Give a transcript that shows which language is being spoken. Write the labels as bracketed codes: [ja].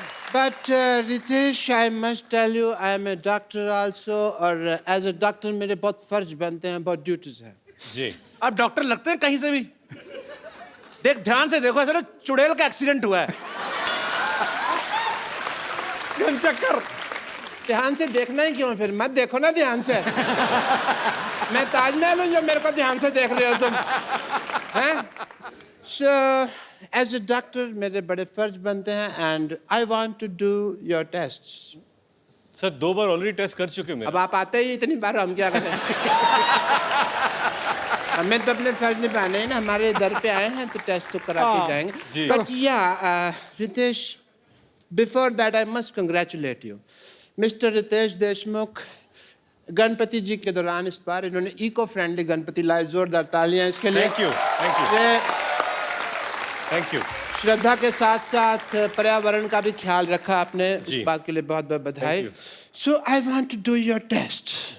[en] But Ritesh, I must tell you, I am a doctor also, और as a doctor [hi] मेरे बहुत फर्ज बनते हैं, बहुत ड्यूटीज हैं। जी। आप डॉक्टर लगते हैं कहीं से भी। देख, ध्यान से देखो, ऐसा ना चुड़ैल का एक्सीडेंट हुआ है। चक्कर। ध्यान से देखना ही क्यों, फिर मत देखो ना ध्यान से। मैं ताजमहल हूँ जो मेरे को ध्यान से देख रहे हो तुम, हैं? [en] So, as a doctor [hi] मेरे बड़े फर्ज बनते हैं, [en] and I want to do your tests. [hi] Sir 2 bar already test कर चुके हैं। अब आप आते ही इतनी बार, हम क्या करें? हमें तो अपने फर्ज निभाने हैं ना, हमारे दर पे आए हैं तो टेस्ट तो करा के जाएंगे। [en] But yeah, Ritesh, before that I must congratulate you, Mr. [hi] Ritesh Deshmukh. Ganpati जी के दौरान इस बार इन्होंने इको फ्रेंडली गणपति लाए, जोरदार तालियां इसके लिए। [en] Thank you, thank you. Thank you. [hi] श्रद्धा के साथ साथ पर्यावरण का भी ख्याल रखा आपने, जी। इस बात के लिए बहुत बहुत बधाई। [en] Thank so I want to do your test.